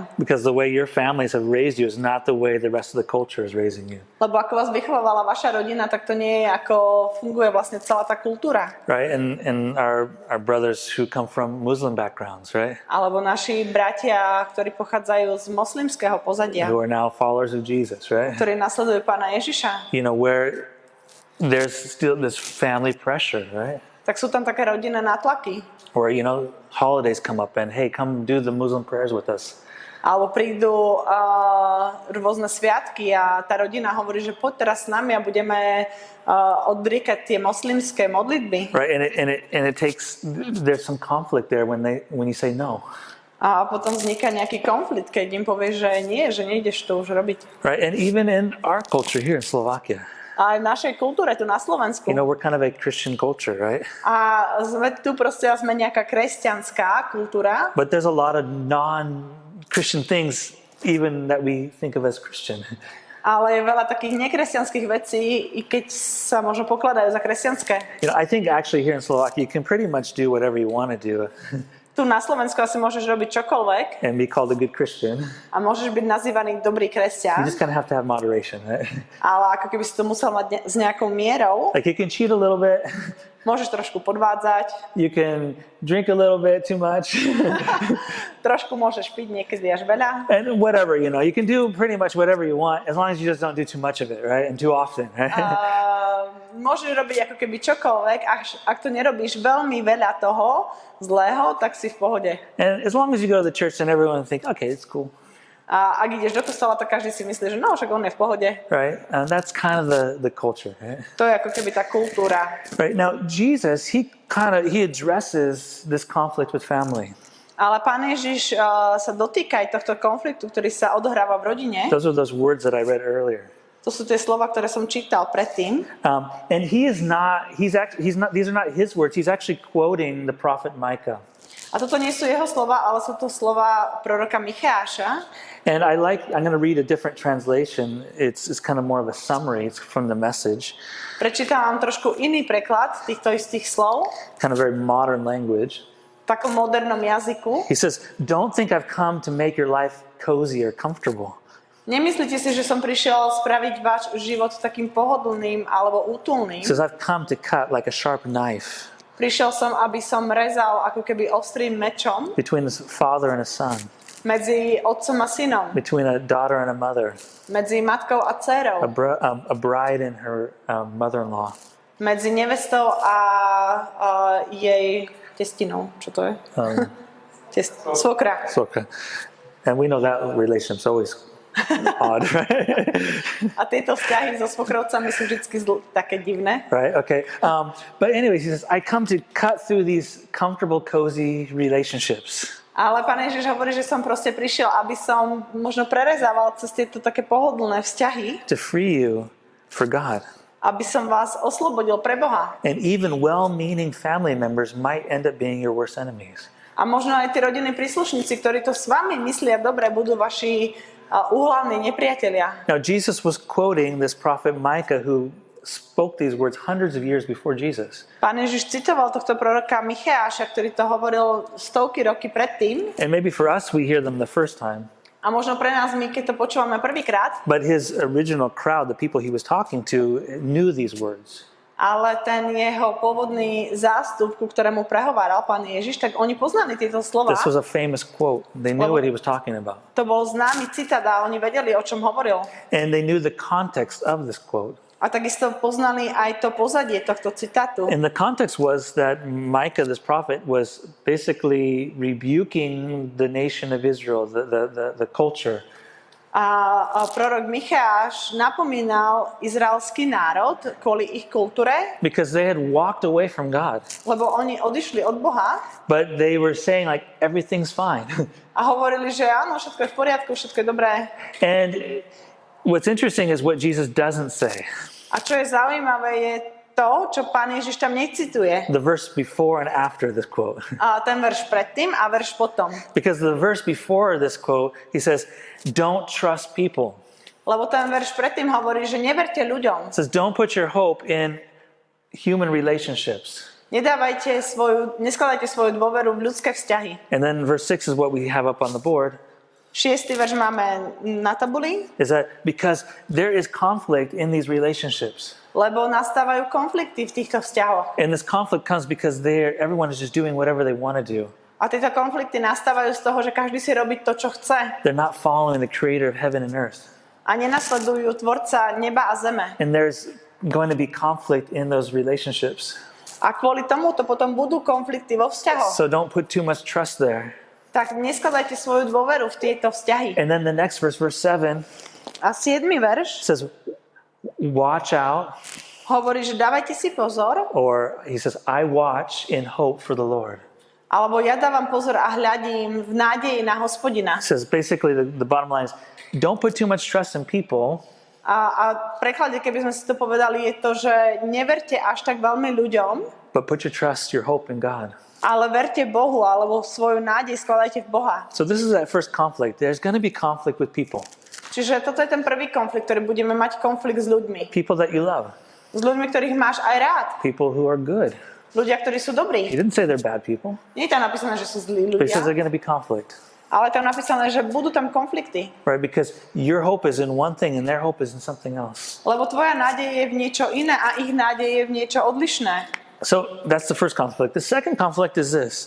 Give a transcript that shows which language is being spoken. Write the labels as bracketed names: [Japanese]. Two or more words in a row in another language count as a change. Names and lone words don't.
[English] Because the way your families have raised you is not the way the rest of the culture is raising you, [Slovak] Lebo ako vás vychovávala vaša rodina, tak to nie je ako funguje vlastne celá tá kultúra. [English] right? And our brothers who come from Muslim backgrounds, right? [Slovak] Alebo naši bratia, ktorí pochádzajú z moslimského pozadia, [English] Who are now followers of Jesus, right? [Slovak] ktorí nasledujú Pána Ježiša, [English] Where there's still this family pressure, right? [Slovak] tak sú tam také rodinné nátlaky. [English] Or, holidays come up and, hey, come do the Muslim prayers with us. [Slovak] Alebo prídu rôzne sviatky a tá rodina hovorí, že poď teraz s nami a budeme odriekať tie moslimské modlitby. [English] Right? And it takes, there's some conflict there when you say no. [Slovak] A potom vzniká nejaký konflikt, keď im povieš, že nie, že nejdeš to už robiť. [English] Right? And even in our culture here in Slovakia, [Slovak] A aj v našej kultúre tu na Slovensku. [English] we're kind of a Christian culture, right? [Slovak] A sme tu proste sme nejaká kresťanská kultúra, [English] But there's a lot of non-Christian things even that we think of as Christian. [Slovak] ale je veľa takých nekresťanských vecí, i keď sa možno pokladajú za kresťanské. [English] I think actually here in Slovakia you can pretty much do whatever you want to do [Slovak] Tu na Slovensku asi môžeš robiť čokoľvek [English] and be called a good Christian. [Slovak] a môžeš byť nazývaný dobrý [English] You [Slovak] kresťan, [English] just kind of have to have moderation, right? [Slovak] ale ako keby si to musel mať s nejakou mierou, [English] Like you can cheat a little bit, [Slovak] môžeš trošku podvádzať, you can drink a little bit too much, trošku môžeš piť niekedy až veľa. [English] and whatever, you can do pretty much whatever you want as long as you just don't do too much of it, right? And too often, right? [Slovak] Môžeš robiť ako keby čokoľvek, ak to nerobíš veľmi veľa toho zlého, tak si v pohode. [English] And as long as you go to the church, then everyone think, okay, it's cool, [Slovak] A ak ideš do kostola, tak každý si myslí, že no, však on je v pohode. [English] right? And that's kind of the culture, right? [Slovak] To je ako keby tá kultúra. [English] Right now, Jesus, he addresses this conflict with family. [Slovak] Ale Pán Ježiš sa dotýka aj tohto konfliktu, ktorý sa odohráva v rodine. [English] Those are those words that I read earlier. [Slovak] To sú tie slova, ktoré som čítal predtým. [English] And these are not his words. He's actually quoting the prophet Micah. [Slovak] A toto nie sú jeho slova, ale sú to slova proroka Micháša. [English] And I'm going to read a different translation. It's kind of more of a summary. It's from the Message. [Slovak] Prečítam vám trošku iný preklad týchto istých slov, [English] Kind of very modern language. [Slovak] v takom modernom jazyku. [English] He says, don't think I've come to make your life cozy or comfortable. [Slovak] Nemyslíte si, že som prišiel spraviť váš život takým pohodlným alebo útulným? [English] He says, I've come to cut like a sharp knife [Slovak] Prišiel som, aby som rezal ako keby ostrým mečom [English] between a father and a son, [Slovak] medzi otcom a synom, [English] between a daughter and a mother, [Slovak] medzi matkou a dcérou, [English] a bride and her mother-in-law. [Slovak] medzi nevestou a jej testinou. Čo to je? Svokra. [English] So, okay. And we know that relationship's always odd, right? [Slovak] A tieto vzťahy so svokrovcami sú vždy také divné. [English] Right, okay. But anyways, he says, I come to cut through these comfortable, cozy relationships. [Slovak] Ale Pán Ježiš hovorí, že som proste prišiel, aby som možno prerezával cez tieto také pohodlné vzťahy, [English] To free you for God. [Slovak] aby som vás oslobodil pre Boha. [English] And even well-meaning family members might end up being your worst enemies. [Slovak] A možno aj tí rodinní príslušníci, ktorí to s vami myslia dobre, budú vaši úhlavní nepriatelia. [English] Now, Jesus was quoting this prophet Micah who spoke these words hundreds of years before Jesus. [Slovak] Pán Ježiš citoval tohto proroka Micháša, ktorý to hovoril stovky roky predtým. [English] And maybe for us, we hear them the first time. [Slovak] A možno pre nás, my keď to počúvame prvýkrát, [English] But his original crowd, the people he was talking to, knew these words. [Slovak] ale ten jeho pôvodný zástup, ku ktorému prehováral Pán Ježiš, tak oni poznali tieto slova. [English] This was a famous quote. They knew what he was talking about. [Slovak] To bol známy citát a oni vedeli, o čom hovoril. [English] And they knew the context of this quote. [Slovak] A takisto poznali aj to pozadie tohto citátu. [English] And the context was that Micah, this prophet, was basically rebuking the nation of Israel, the culture. [Slovak] A prorok Micháš napomínal izraelský národ kvôli ich kultúre, [English] Because they had walked away from God. [Slovak] lebo oni odišli od Boha [English] But they were saying, like, everything's fine. [Slovak] a hovorili, že áno, všetko je v poriadku, všetko je dobré. [English] And what's interesting is what Jesus doesn't say. [Slovak] A čo je zaujímavé, je to, čo Pán Ježiš tam necituje. [English] The verse before and after this quote. [Slovak] A ten verš predtým a verš potom. [English] Because the verse before this quote, he says, don't trust people. [Slovak] Lebo ten verš predtým hovorí, že neverte ľuďom. [English] It says, don't put your hope in human relationships. [Slovak] Neskladajte svoju dôveru v ľudské vzťahy. [English] And then verse 6 is what we have up on the board. [Slovak] 6. verš máme na tabuli. [English] Is that because there is conflict in these relationships. [Slovak] Lebo nastávajú konflikty v týchto vzťahoch. [English] And this conflict comes because everyone is just doing whatever they want to do. [Slovak] A tieto konflikty nastávajú z toho, že každý si robí to, čo chce. [English] They're not following the creator of heaven and earth. [Slovak] A nenasledujú tvorca neba a zeme. [English] And there's going to be conflict in those relationships. [Slovak] A kvôli tomu to potom budú konflikty vo vzťahoch. [English] So don't put too much trust there. [Slovak] Tak neskladajte svoju dôveru v tieto vzťahy. [English] And then the next verse, verse 7, [Slovak] A 7. verš [English] says, watch out. [Slovak] hovorí, že dávajte si pozor. [English] Or he says, I watch in hope for the Lord. [Slovak] Alebo ja dávam pozor a hľadím v nádeji na Hospodina. [English] It says basically the bottom line is don't put too much trust in people. [Slovak] A v preklade, keby sme si to povedali, je to, že neverte až tak veľmi ľuďom, [English] But put your trust, your hope in God. [Slovak] ale verte Bohu, alebo svoju nádej skladajte v Boha. [English] So this is that first conflict. There's going to be conflict with people. [Slovak] Čiže toto je ten prvý konflikt, ktorý budeme mať konflikt s ľuďmi. [English] People that you love. [Slovak] S ľuďmi, ktorých máš aj rád. [English] People who are good. [Slovak] Ľudia, ktorí sú dobrí. [English] He didn't say they're bad people. [Slovak] Nie je tam napísané, že sú zlí [English] But he says [Slovak] ľudia, [English] there's going to be conflict. [Slovak] ale tam napísané, že budú tam konflikty. [English] Right? Because your hope is in one thing and their hope is in something else. [Slovak] Lebo tvoja nádej je v niečo iné a ich nádej je v niečo odlišné. [English] So that's the first conflict. The second conflict is this.